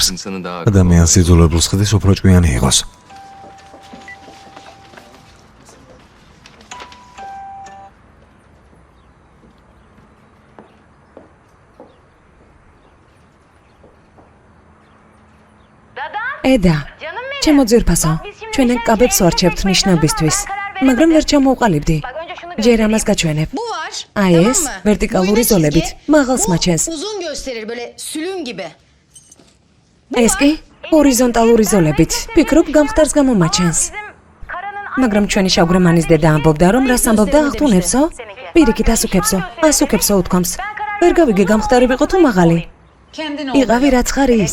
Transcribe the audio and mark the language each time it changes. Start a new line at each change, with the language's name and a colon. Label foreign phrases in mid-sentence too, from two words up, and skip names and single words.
Georgian: ადამიანს იძულებულს ხდის უფრო ჭკვიანი იყოს. ედა, ჩემო ძვირფასო, ჩვენ ეგ კაბებს ვარჩევთ ნიშნებისთვის, მაგრამ ვერ ჩამოვყალიბდი. ჯერ ამას გაჩვენებ. აი ეს, ვერტიკალური ზოლებით, მაღალს მაჩენს.
Turkish: Uzun gösterir böyle sülüm gibi.
Georgian: ეს კი, ჰორიზონტალური ზოლებით, ფიქრობ გამხდარს გამომაჩენს. მაგრამ ჩვენი შავგრემანის დედა ამბობდა, რომ რას ამბობდა აღთუნებსო? პირიქით ასუქებსო, ასუქებსო უთქვამს. ვერ გავიგე გამხდარი ვიყო თუ მაღალი. იყავი რა ცხარი ის.